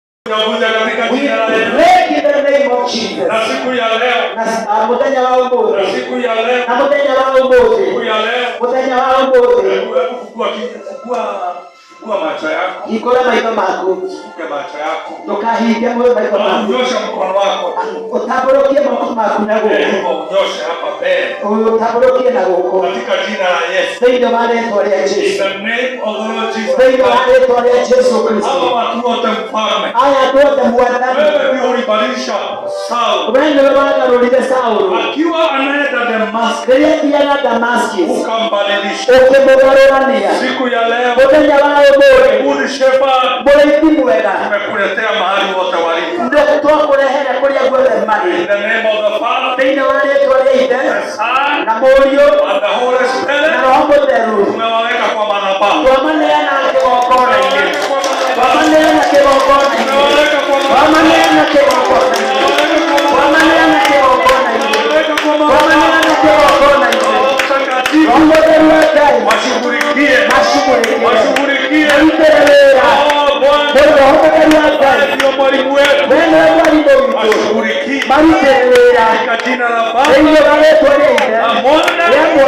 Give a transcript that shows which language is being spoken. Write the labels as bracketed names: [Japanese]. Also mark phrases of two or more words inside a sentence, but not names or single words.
[English] break in the name of Jesus. [Swahili] Na siku ya leo. [Kikuyu] Na mutenya wa umuthi. [Swahili] Na siku ya leo. [Kikuyu] Na mutenya wa umuthi. [Swahili] Siku ya leo. [Kikuyu] Mutenya wa umuthi. [Swahili] Fungua macho yako. [Kikuyu] Hingura maitho maku. [Swahili] Funga macho yako. [Kikuyu] Ndukahinge maitho maku. [Swahili] Unyoshe mkono wako. [Kikuyu] Utamburukie moko maku na guku. [Swahili] Unyoshe hapa mbele. [Kikuyu] Utamburukie na guku. [Swahili] Katika jina la Yesu. [Kikuyu] Thĩinĩ wa rĩĩtwa rĩa Jesũ. [English] In the name of the Lord Jesus. [Kikuyu] Thĩinĩ wa rĩĩtwa rĩa Jesũ Kristo. [Swahili] Hawa watu wote mfalme. [Kikuyu] Aya andũ othe mwathani. [Swahili] Wewe ndio ulibadilisha Saul. [Kikuyu] Wewe ndio wagarũrire Saũlũ. [Swahili] Akiwa anaenda Damascus. [Kikuyu] Rĩrĩa athiaga Damascus. [Swahili] Ukambadilisha. [Kikuyu] Ũkĩmũgarũrania. [Swahili] Siku ya leo. [Kikuyu] Mũthenya wa ũmũthĩ. [English] Good shepherd. [Kikuyu] Mũrĩithi mwega. [Swahili] Tumekuletea mahali wote walipo. [Kikuyu] Ndio twakũrehera kũrĩa guothe marĩ. [English] In the name of the Father. [Kikuyu] Thĩinĩ wa rĩĩtwa rĩa Ithe. [English] Son. [Kikuyu] Na Mũriũ. [English] And the Holy Spirit. [Kikuyu] Na Roho Mũtheru. [Swahili] Tumewaweka kwa madhabahu. [Kikuyu] Twamaneana kĩgongona-inĩ. Twamaneana kĩgongona-inĩ. Twamaneana kĩgongona-inĩ. Twamaneana kĩgongona-inĩ. Twamaneana kĩgongona-inĩ. Roho Mũtheru wa Ngai. [Swahili] Washughulikie. [Kikuyu] Washughulikie. Marutĩre wĩra. Roho Mũtheru wa Ngai. [Swahili] Ndio mwalimu wetu. Wewe ndio mwalimu wetu. Washughulikie. [Kikuyu] Marutĩre wĩra. [Swahili] Katika jina la Baba. [Kikuyu] Thĩinĩ wa rĩĩtwa rĩa Ithe. [Swahili] Na Mwana.